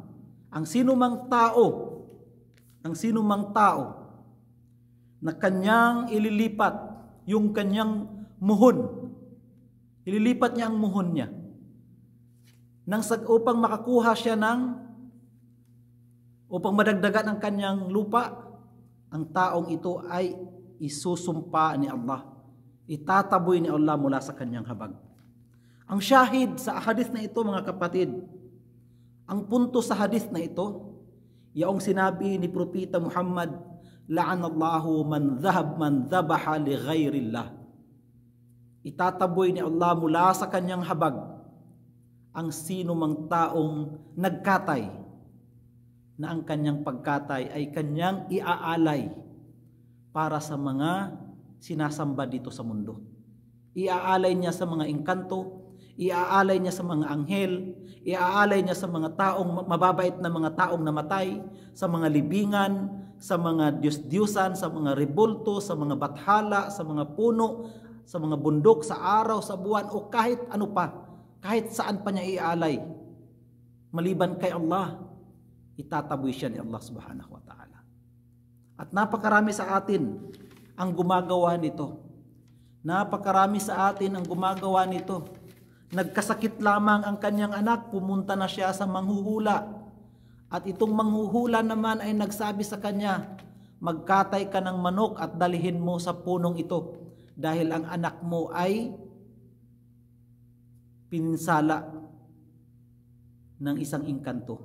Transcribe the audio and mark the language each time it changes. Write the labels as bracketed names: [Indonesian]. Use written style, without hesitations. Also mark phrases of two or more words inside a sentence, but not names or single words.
[Filipino] Ang sino mang tao na kanyang ililipat yung kanyang muhon, ililipat niya ang muhon niya upang makakuha siya upang madagdagan ang kanyang lupa, ang taong ito ay isusumpa ni Allah. Itataboy ni Allah mula sa kanyang habag. Ang syahid sa hadith na ito, mga kapatid, ang punto sa hadith na ito, yaong sinabi ni Propeta Muhammad, [Arabic] لعن الله من ذبح لغير الله. [Filipino] Itataboy ni Allah mula sa kanyang habag ang sino mang taong nagkatay na ang kanyang pagkatay ay kanyang iaalay para sa mga sinasamba dito sa mundo. Iaalay niya sa mga engkanto, iaalay niya sa mga anghel, iaalay niya sa mga taong mababait na mga taong namatay, sa mga libingan, sa mga Diyos-Diyosan, sa mga rebulto, sa mga bathala, sa mga puno, sa mga bundok, sa araw, sa buwan, o kahit ano pa, kahit saan pa niya iaalay. Maliban kay Allah, itataboy siya ni Allah [Arabic] سبحانه وتعالى. [Filipino] At napakarami sa atin ang gumagawa nito. Napakarami sa atin ang gumagawa nito. Nagkasakit lamang ang kanyang anak, pumunta na siya sa manghuhula. At itong manghuhula naman ay nagsabi sa kanya, magkatay ka ng manok at dalhin mo sa punong ito dahil ang anak mo ay pinsala ng isang engkanto.